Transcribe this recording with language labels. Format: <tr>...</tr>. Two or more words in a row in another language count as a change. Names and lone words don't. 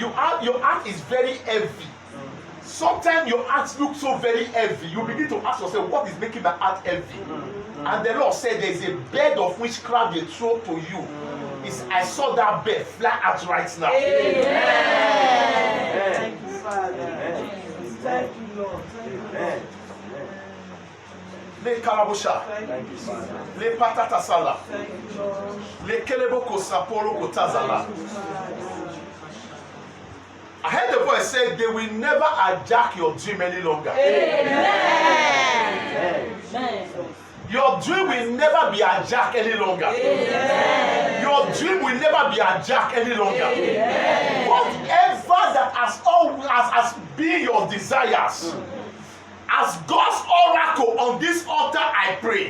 <en>Your heart is very heavy. Sometimes your heart looks so very heavy. You begin to ask yourself, what is making my heart heavy? And the Lord said, there's a bed of witchcraft they throw to you. I saw that bed fly out right now. Amen. Thank you, Father. Thank you, Lord. Amen. Le karabosha, le patata sala, le keleboko saporo kotazala. I heard the voice say they will never hijack your dream any longer. Amen. Your dream will never be hijacked any longer. Amen. Your dream will never be hijacked any longer. Amen. Whatever that has been your desires, as God's oracle on this altar, I pray.</en>